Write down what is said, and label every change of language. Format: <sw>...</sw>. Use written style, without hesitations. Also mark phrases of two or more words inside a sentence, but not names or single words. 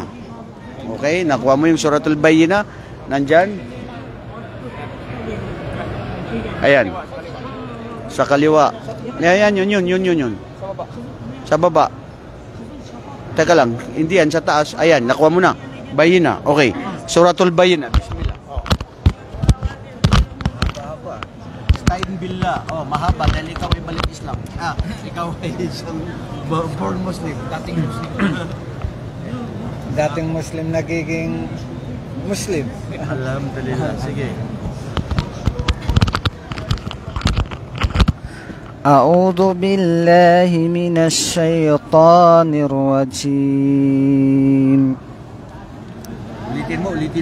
<tl>Okay? Nakuha mo yung Suratul Bayyinah? Nandyan? Ayan. Sa kaliwa. Ayan, yun. Sa baba. Teka lang, hindi yan, sa taas. Ayan, nakuha mo na. Bayyinah. Okay. Suratul Bayyinah. Bismillah. Mahaba.</tl> <ar>استعن بالله.</ar> <tl>Mahaba dahil ikaw ay balik Islam. Ikaw ay isang</tl> <en>born Muslim.</en> <tl>Dating Muslim. Dating Muslim nagiging Muslim. Alhamdulillah. Sige.</tl> <ar>أعوذ بالله من الشيطان الرجيم</ar> <tl>Ulitin mo.</tl>